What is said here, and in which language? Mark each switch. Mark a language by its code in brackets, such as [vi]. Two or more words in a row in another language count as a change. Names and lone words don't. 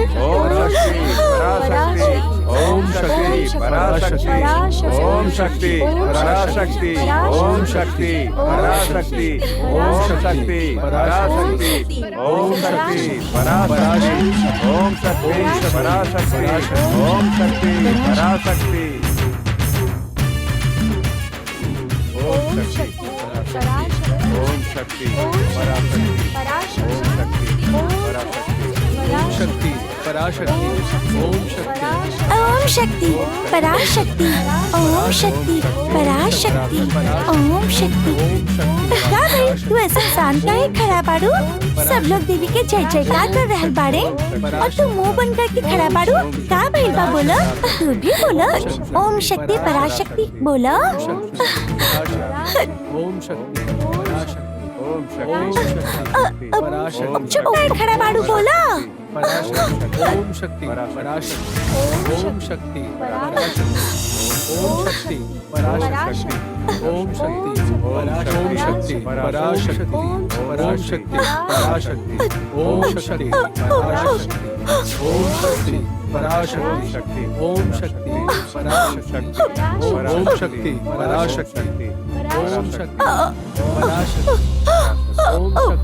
[sa] ओम शक्ति पराशक्ति ओम शक्ति पराशक्ति ओम शक्ति पराशक्ति ओम शक्ति पराशक्ति ओम शक्ति पराशक्ति ओम शक्ति पराशक्ति ओम शक्ति पराशक्ति ओम शक्ति ओम शक्ति पराशक्ति शक्ति पराशक्ति ओम शक्ति ओम शक्ति पराशक्ति ओम शक्ति पराशक्ति ओम शक्ति। [bho] का भाई तू ऐसा शांत काहे खड़ा बाड़ू? सब लोग देवी के जय जयकार कर रहल बाड़े और तू मुंह बंद करके खड़ा बाड़ू। का भाई बा बोला? तू भी बोला [sa] ओम शक्ति पराशक्ति [bho] बोला। [sa] ओम शक्ति पराशक्ति [bho] चुप काहे खड़ा बाड़ू? बोला [sa] ओम शक्ति पराशक्ति ओम शक्ति पराशक्ति ओम शक्ति पराशक्ति ओम शक्ति पराशक्ति ओम शक्ति पराशक्ति ओम शक्ति पराशक्ति ओम शक्ति पराशक्ति ओम शक्ति पराशक्ति ओम